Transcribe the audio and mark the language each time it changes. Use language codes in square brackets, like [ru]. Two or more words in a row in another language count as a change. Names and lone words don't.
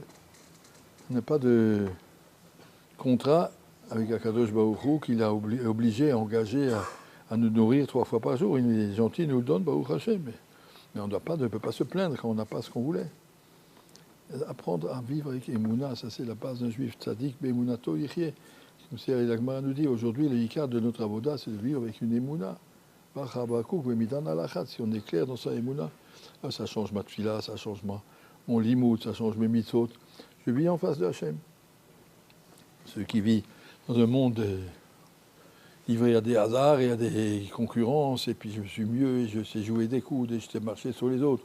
[fr] On n'a pas de contrat avec Akadosh Baruch Hu qu'il a obligé à engager à nous nourrir 3 fois par jour. Il est gentil, il nous le donne, [he] ברוך השם. [fr] Mais on ne peut pas se plaindre quand on n'a pas ce qu'on voulait. Apprendre à vivre avec Emouna, ça c'est la base d'un juif tzaddik, [he] באמונתו יחיה. [fr] Comme si la Gemara nous dit, aujourd'hui, le hikar de notre avoda, c'est de vivre avec une Emouna. Si on est clair dans sa Emouna, ça change ma tfila, ça change mon limoud, ça change mes mitzvot. Je vis en face de Hachem. Ceux qui vivent dans un monde livré à des hasards et à des concurrences, et puis je suis mieux, et je sais jouer des coudes, et je sais marcher sur les autres.